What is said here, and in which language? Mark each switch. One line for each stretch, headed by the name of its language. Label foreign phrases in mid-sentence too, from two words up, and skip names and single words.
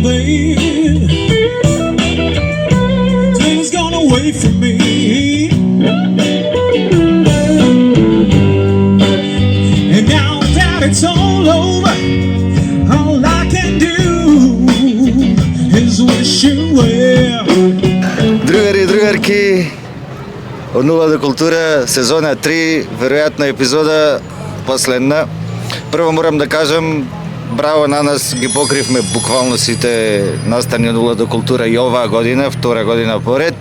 English: Things gone away from me. And now that it's all over, all I can do is wish you well.
Macedonian: Другари и другарки, од Нула до култура, сезона 3, веројатно епизода последна. Прво морам да кажам, браво на нас, ги покривме буквално сите настани од Нула до култура и оваа година, втора година поред.